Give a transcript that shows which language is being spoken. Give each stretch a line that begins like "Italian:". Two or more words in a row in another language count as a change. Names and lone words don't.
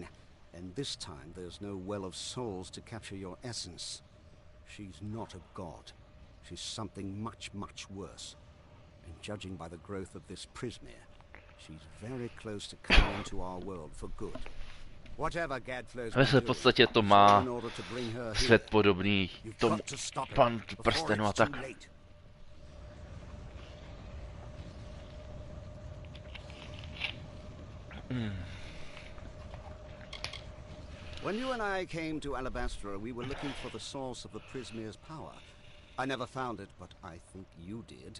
English: And this time there's no Well of Souls to capture your essence. She's not a god. She's something much, much worse. And judging by the growth of this Prismere, she's very close to coming into our world for good. Whatever Gadflow's been
Czech: V podstatě to má svět podobný tomu Pan prstenu a tak.
English: When you and I came to Alabasta, we were looking for the source of the Prismere's power. I never found it, but I think you did.